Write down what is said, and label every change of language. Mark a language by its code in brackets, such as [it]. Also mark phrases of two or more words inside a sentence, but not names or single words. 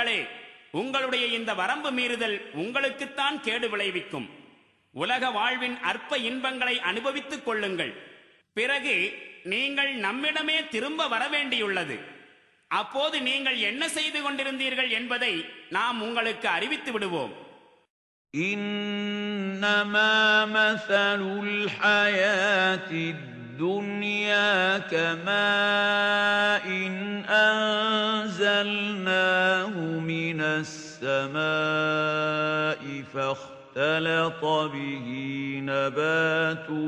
[ta] மக்களே, உங்களுடைய இந்த வரம்பு மீறுதல் உங்களுக்குத்தான் கேடு விளைவிக்கும். உலக வாழ்வின் அற்ப இன்பங்களை அனுபவித்துக் கொள்ளுங்கள். பிறகு நீங்கள் நம்மிடமே திரும்ப வரவேண்டியுள்ளது. அப்போது நீங்கள் என்ன செய்து கொண்டிருந்தீர்கள் என்பதை நாம் உங்களுக்கு அறிவித்து விடுவோம். [ar] إنما مثل الحياة الدنيا كماء أنزلناه من السماء فاختلط به نبات